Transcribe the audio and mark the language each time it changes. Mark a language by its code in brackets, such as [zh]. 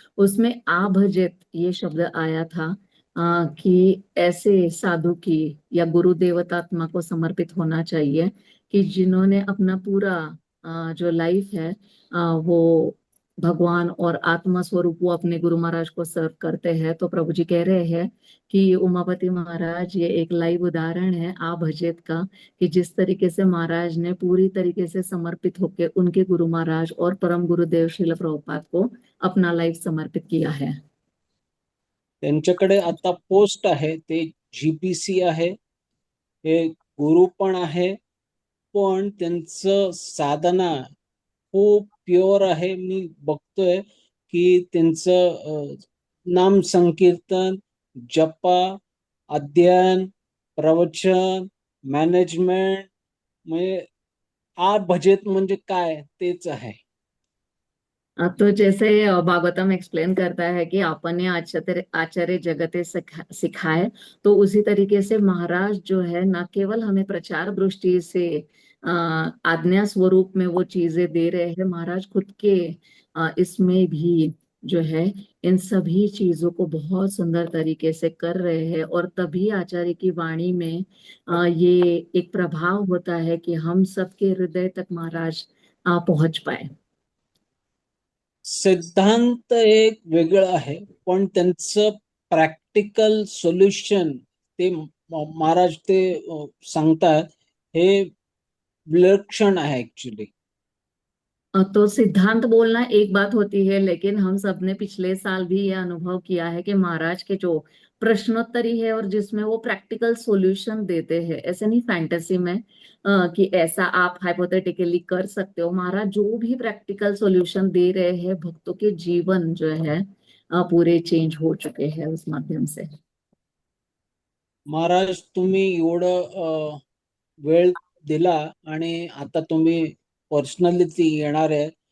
[hi] उसमें आभजित ये शब्द आया था कि ऐसे साधु की या गुरु देवतात्मा को समर्पित होना चाहिए कि जिन्होंने अपना पूरा जो लाइफ है वो भगवान और आत्मा स्वरूप वो अपने गुरु महाराज को सर्व करते हैं। तो प्रभु जी कह रहे हैं कि उमापति महाराज ये एक लाइव उदाहरण है आ भजित का, कि जिस तरीके से महाराज ने पूरी तरीके से समर्पित होकर उनके गुरु महाराज और परम गुरुदेव श्रील प्रभुपाद को अपना लाइफ समर्पित किया है। [mr] त्यांच्याकडे आता पोस्ट आहे ते जीपीसी आहे, हे गुरु पण आहे, पण त्यांचं साधना खूप प्युअर आहे. मी बघतोय की त्यांचं नाम संकीर्तन, जपा, अध्ययन, प्रवचन, मॅनेजमेंट म्हणजे आ भजेत म्हणजे काय तेच आहे. [hi] तो जैसे भागवतम एक्सप्लेन करता है कि आपने आचार्य आचार्य जगते सिखाए, तो उसी तरीके से महाराज जो है न केवल हमें प्रचार दृष्टि से आज्ञा स्वरूप में वो चीजें दे रहे हैं, महाराज खुद के इसमें भी जो है इन सभी चीजों को बहुत सुंदर तरीके से कर रहे हैं। और तभी आचार्य की वाणी में ये एक प्रभाव होता है कि हम सबके हृदय तक महाराज पहुंच पाए। [mr] सिद्धांत एक वेगळं आहे, पण त्यांचं प्रॅक्टिकल सोल्युशन ते महाराज ते सांगतात हे विलक्षण आहे ऍक्च्युली. [hi] तो सिद्धांत बोलना एक बात होती है, लेकिन हम सबने पिछले साल भी ये अनुभव किया है कि महाराज के जो प्रश्नोत्तरी है और जिसमें वो प्रैक्टिकल सॉल्यूशन देते हैं, ऐसे नहीं फैंटेसी में कि ऐसा आप हाइपोथेटिकली कर सकते हो। महाराज जो भी प्रैक्टिकल सॉल्यूशन दे रहे हैं, भक्तों के जीवन जो है पूरे चेंज हो चुके हैं उस माध्यम से। [mr] महाराज तुम्ही एवढं वेळ दिला आणि आता तुम्ही पर्सनली ती येणार आहे.